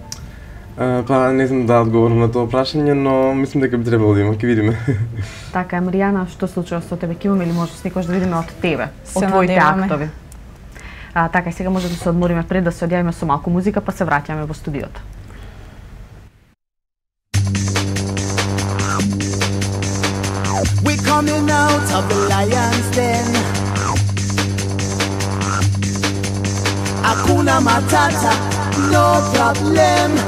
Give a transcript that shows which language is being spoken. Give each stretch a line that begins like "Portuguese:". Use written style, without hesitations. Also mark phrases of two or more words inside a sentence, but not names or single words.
Macedonian: Па не знам да одговорам на тоа прашање, но мислам дека би требало да има, ќе видиме. Така, Маријана, што случува со тебе? Ќе имаме ли можност некојаш да видиме од тебе, од твоите актови? Така, и сега може да се одмориме пред да се одјавиме со малку музика, па се враќаме во студиото.
English: We're coming out of the lion's den.
Swahili: Hakuna Matata,
English: no problem.